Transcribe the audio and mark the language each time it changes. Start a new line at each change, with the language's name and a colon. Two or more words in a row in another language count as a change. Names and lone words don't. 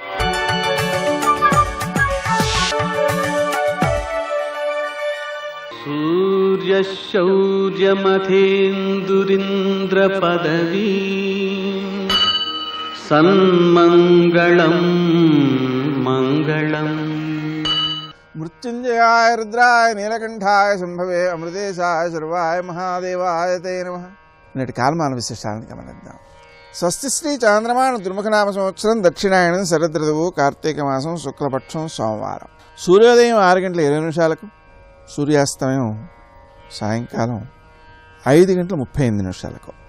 Sanskrit: सूर्यशौर्यमथेन्दुरिन्द्रपदवी सन्मङ्गलं मङ्गलम्। मृत्युंजयाय रुद्राय नीलकंठाय संभवे अमृतेशाय सर्वाय महादेवाय ते नमः।
Telugu: నేటి కాలమాన విశేషాలను గమనిద్దాం. స్వస్తి శ్రీ చాంద్రమాన దుర్ముఖనామ సంవత్సరం దక్షిణాయనం శరదృతువు కార్తీక మాసం శుక్లపక్షం సోమవారం. సూర్యోదయం 6 గంటల 20 నిమిషాలకు, సూర్యాస్తమయం సాయంకాలం 5 గంటల 38 నిమిషాలకు.